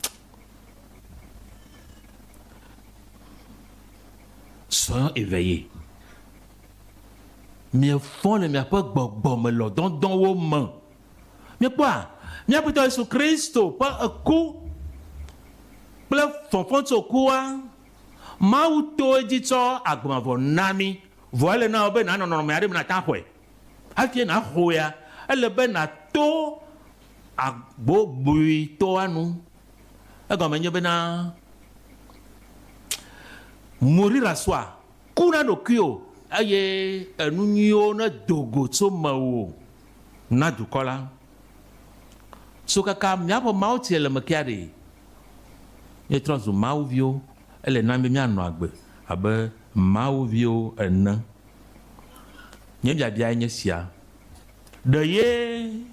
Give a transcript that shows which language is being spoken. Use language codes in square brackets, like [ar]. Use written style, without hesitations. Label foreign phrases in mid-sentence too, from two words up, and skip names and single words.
[fr] soyons éveillés [ee] miefɔ le miaƒe gbɔgbɔme lɔdɔdɔwo me miekpɔa míaƒetɔ Yesu Kristo ƒe eku kple fɔfɔtsokua Mawu to edzi tsɔ agbemavɔ na mí vɔ ele na wo be nanɔ nɔnɔme aɖe me nata xɔe hafi naxɔea ele be nato agbogbui nu egɔme nye bena [fr] mourir à soi [ee] ku na ɖokuiwo eye enu nyuiwo ne dogo tso mewò na dukɔ la so kaka míaƒe mawutsi le mekea ɖe míetrɔ zu mawuviwo ele na be míanɔ agbe abe mawuviwo ene nye biabia nye sia ɖe ye